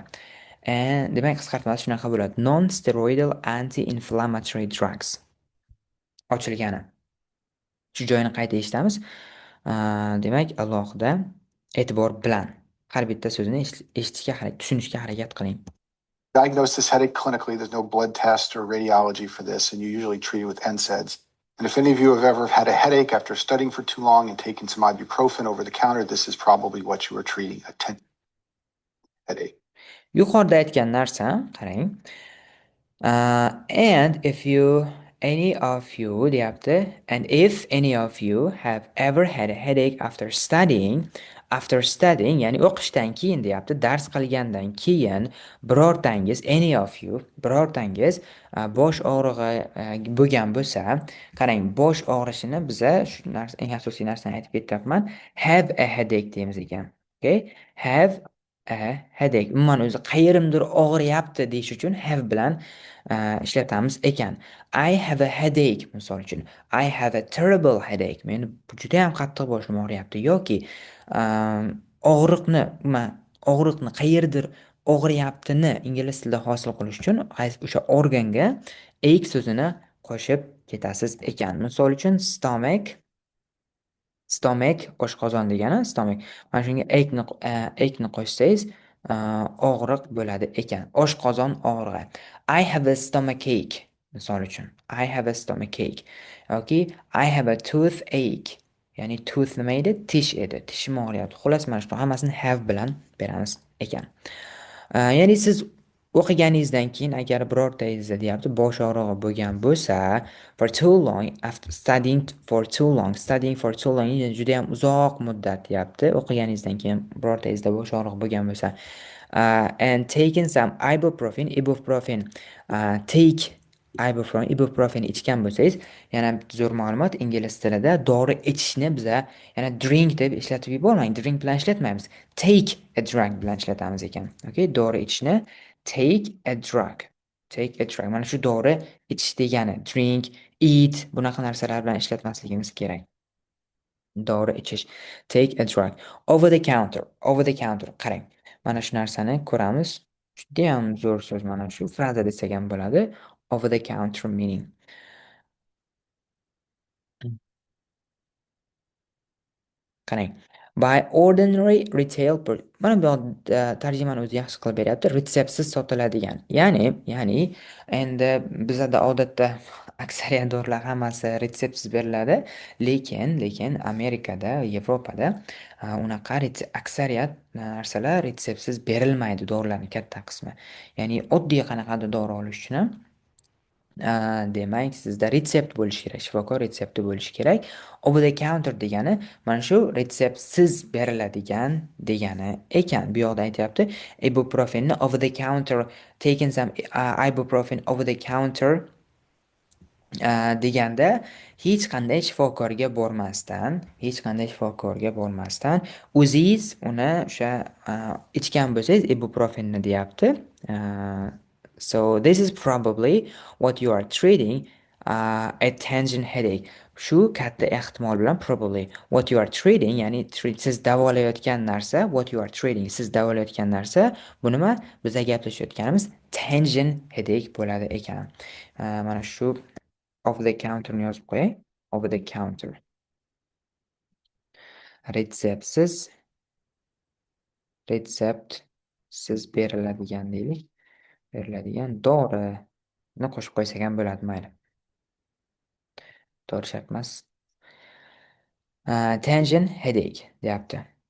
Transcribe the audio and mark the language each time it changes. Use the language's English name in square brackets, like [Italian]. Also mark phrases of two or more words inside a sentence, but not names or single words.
[Uzbek] Demak, qisqartmasi shunaqa bo'ladi. [English] Non-steroidal anti-inflammatory drugs. [Uzbek] Ochilgani. Shu joyini qayta eshitamiz. Demak, alohida e'tibor bilan har bitta so'zini eshitishga tushunishga harakat qiling. [English] Diagnose this headache clinically. There's no blood test or radiology for this, and you usually treat it with NSAIDs. And if any of you have ever had a headache after studying for too long and taking some ibuprofen over the counter, this is probably what you were treating, a headache. [Uzbek] Yuqorida aytgan narsa, qarang. [English] And if any of you deyapti, and if any of you have ever had a headache after studying, [Uzbek] ya'ni o'qishdan keyin deyapti, dars qilgandan keyin birortangiz bosh og'rig'i bo'lgan bo'lsa, qarang, bosh og'rishini biza shu narsa, eng asosiy narsani aytib ketyapman, [English] have a headache [Uzbek] deymiz ekan. [English] Okay? Have a headache. [Uzbek] Umuman o'zi qayerimdir og'riyapti deyish uchun have bilan ishlatamiz ekan. [English] I have a headache [Uzbek] misol uchun. [English] I have a terrible headache. [Uzbek] Men juda ham qattiq boshim og'riyapti yoki og'riqni qayerdir og'riyaptini ingliz tilida hosil qilish uchun o'sha organga ache so'zini qo'shib ketasiz ekan. Misol uchun stomach oshqozon degani stomach. Mana shunga ache qo'shsangiz og'riq bo'ladi ekan. Oshqozon og'rig'i. [English] I have a stomachache. [Uzbek] Misol uchun. [English] I have a stomachache. Okay. I have a toothache. [Uzbek] Ya'ni tooth nima edi? Tish edi. Tishim og'riyapti. Xullas mana shu hammasini have bilan beramiz ekan. Ya'ni siz o'qiganingizdan keyin agar birortangizda deyapti bosh og'rig'i bo'lgan bo'lsa, [English] for too long, after studying for too long [Uzbek] juda ham uzoq muddat deyapti. O'qiganingizdan keyin birortangizda bosh og'rig'i bo'lgan bo'lsa, [English] and taking some ibuprofen, [Uzbek] ibuprofen ichgan bo'lsangiz, yana zo'r ma'lumot, ingliz tilida dori ichishni biza yana drink deb ishlatib yubormang. Drink bilan ishlatmaymiz. [English] Take a drug [Uzbek] bilan ishlatamiz ekan. [English] Okay, [Uzbek] dori ichishni [English] take a drug. Take a drug. [Uzbek] Mana shu dori ichish degani. Drink, eat bunaqa narsalar bilan ishlatmasligimiz kerak. Dori ichish. [English] Take a drug. Over the counter. [Uzbek] Qarang. Mana shu narsani ko'ramiz. Juda ham zo'r so'z mana shu. Fraza desak ham bo'ladi. [English] Over the counter meaning. [Uzbek] Qarang. [English] By ordinary retail [Uzbek] mana bu tarjimani o'zi yaxshi qilib beryapti. Retseptsiz sotiladigan. Ya'ni endi bizda odatda aksariyat dorilar hammasi retseptsiz beriladi, lekin Amerikada, Yevropada unaqa aksariyat narsalar retseptsiz berilmaydi, dorilarning katta qismi. Ya'ni oddiy qanaqadir dori olish uchun ham demak sizda retsept bo'lishi kerak, shifokor retsepti bo'lishi kerak. [English] Over the counter [Uzbek] degani mana shu retseptsiz beriladigan degani ekan. Bu yoqda aytyapti, ibuprofenni [English] over the counter, taking some ibuprofen over the counter [Uzbek] deganda hech qanday shifokorga bormasdan o'zingiz uni o'sha ichgan bo'lsangiz ibuprofenni deyapti. [English] So this is probably what you are treating, a tension headache. [Uzbek] Shu katta ehtimol bilan [English] probably what you are treating, [Uzbek] ya'ni siz davolayotgan narsa, bu nima? Bizga gaplashayotganimiz [English] tension headache [Uzbek] bo'ladi ekan. Mana shu [English] over the counter [Uzbek] ni yozib qo'yay. [English] Over the counter. [Uzbek] Retseptsiz beriladigan deylik. Beriladigan dorini qo'shib qo'ysak ham bo'ladi, mayli. Dori shart emas. [English] Tension headache deyapti.